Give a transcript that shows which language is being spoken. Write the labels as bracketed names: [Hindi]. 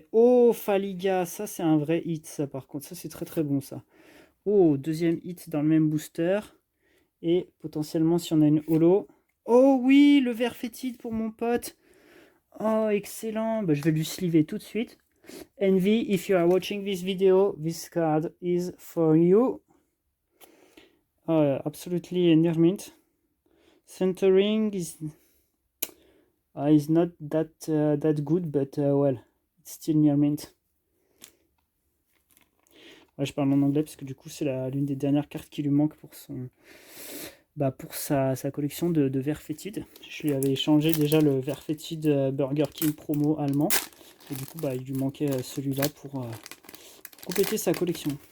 [French] Oh, Faliga, ça c'est un vrai hit, ça par contre. Ça c'est très bon ça. Oh, deuxième hit dans le même booster. Et potentiellement si on a une holo. Oh oui, le vert fétide pour mon pote. Oh, excellent. Bah, je vais lui sliver tout de suite. [English] Envy, if you are watching this video, this card is for you. Oh, absolutely near mint. Centering is not that good, but well, it's still near mint. [French] Ouais, je parle en anglais parce que du coup c'est l'une des dernières cartes qui lui manque pour pour sa collection de verres fétides. Je lui avais échangé déjà le verre fétide Burger King promo allemand. Et du coup il lui manquait celui-là pour compléter sa collection.